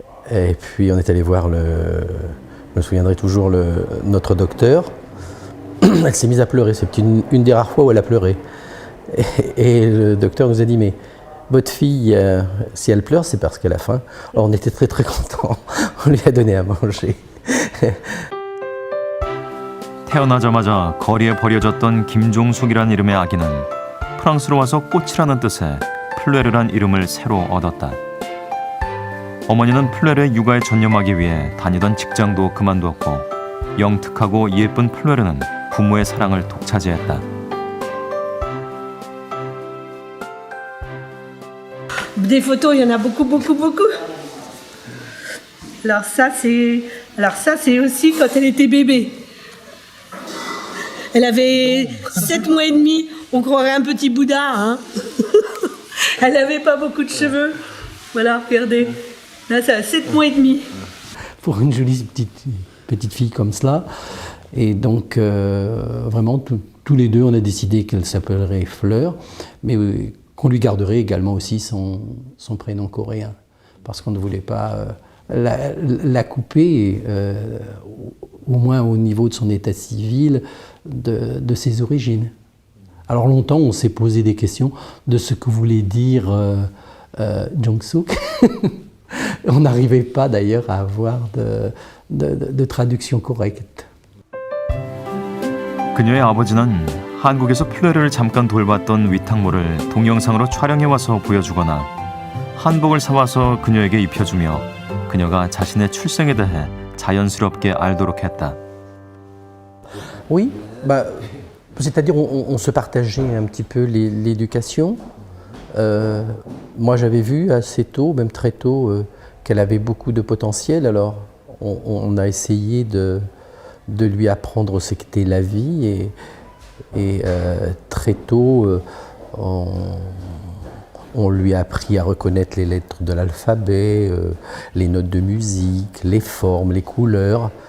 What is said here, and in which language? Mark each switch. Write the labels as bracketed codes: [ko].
[fr] Et puis on est allé voir, je me souviendrai toujours, notre docteur. Elle s'est mise à pleurer, c'est une des rares fois où elle a pleuré. Et le docteur nous a dit, mais votre fille, si elle pleure, c'est parce qu'elle a faim. Alors on était très très contents, on lui a donné à manger. [ko] 태어나자마자 거리에 버려졌던 김종숙이란 이름의 아기는 프랑스로 와서 꽃이라는 뜻의 플레르란 이름을 새로 얻었다. 어머니는 플레르의 육아에 전념하기 위해 다니던 직장도 그만두었고 영특하고 예쁜 플레르는 부모의 사랑을 독차지했다. [fr] Des photos, il y en a beaucoup, beaucoup, beaucoup. Alors ça, c'est aussi quand elle était bébé. Elle avait 7 mois et demi, on croirait un petit Bouddha, hein. Elle n'avait pas beaucoup de cheveux. Voilà, regardez. Là, ça a 7 mois et demi. Pour une jolie petite fille comme cela. Et donc, vraiment, tous les deux, on a décidé qu'elle s'appellerait Fleur, mais qu'on lui garderait également aussi son prénom coréen, parce qu'on ne voulait pas la couper, au moins au niveau de son état civil, de ses origines. Alors longtemps, on s'est posé des questions de ce que voulait dire Jong-suk. On n'arrivait pas d'ailleurs à avoir de traduction correcte. [ko] 그녀의 아버지는 한국에서 플레르를 잠깐 돌봤던 위탁모를 동영상으로 촬영해와서 보여주거나 한복을 사와서 그녀에게 입혀주며 그녀가 자신의 출생에 대해 자연스럽게 알도록 했다. [fr] Oui, bah, c'est-à-dire on se partageait un petit peu l'éducation. Moi j'avais vu assez tôt, même très tôt, qu'elle avait beaucoup de potentiel, alors on a essayé de lui apprendre ce qu'était la vie et très tôt on lui a appris à reconnaître les lettres de l'alphabet, les notes de musique, les formes, les couleurs.